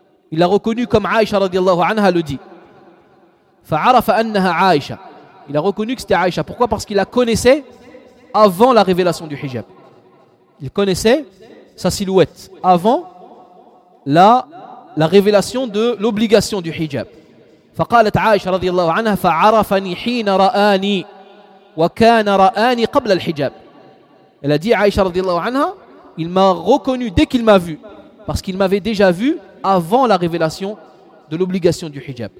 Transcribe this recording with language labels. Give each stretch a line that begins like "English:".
French: Il l'a reconnu comme Aïcha radiallahu anha le dit.
Arabic: Fa'arafa annaha Aïcha.
French: Il a reconnu que c'était Aïcha. Pourquoi ? Parce qu'il la connaissait avant la révélation du hijab. Il connaissait sa silhouette avant la révélation de l'obligation du hijab.
Arabic: فقالت عائشة رضي الله عنها فعرفني حين رآني وكان رآني قبل الحجاب.
French: Elle a dit عائشة
Arabic: رضي الله عنها,
French: il m'a reconnu dès qu'il m'a vu, parce qu'il m'avait déjà vu avant la révélation de l'obligation du hijab.